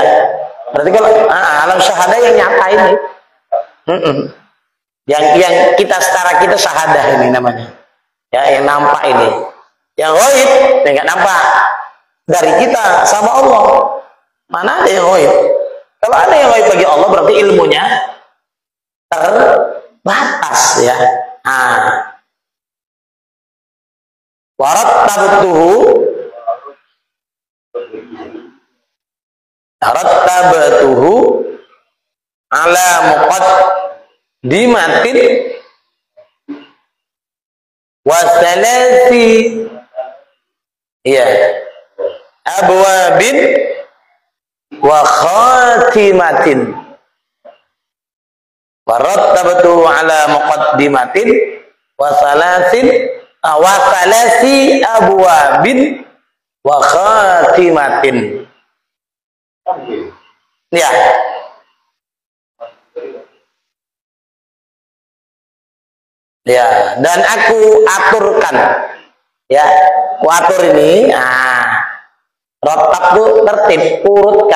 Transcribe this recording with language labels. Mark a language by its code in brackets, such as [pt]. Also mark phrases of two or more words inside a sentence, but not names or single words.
[id] Berarti kalau alam syahadah yang nyata ini, yang kita setara kita syahadah ini namanya. Ya, yang nampak ini. Yang gaib yang nggak nampak dari kita sama Allah. Mana ada yang gaib? Kalau ada yang gaib bagi Allah berarti ilmunya terbatas ya. [ar] رتبته على مقدمة وثلاثة أبواب وخاتمة. ورتبت على مقدمة وثلاثة أبواب وخاتمة. [id] Ya. Ya, dan aku aturkan. Ya, aku atur ini. Rattab itu tertib, urutkan.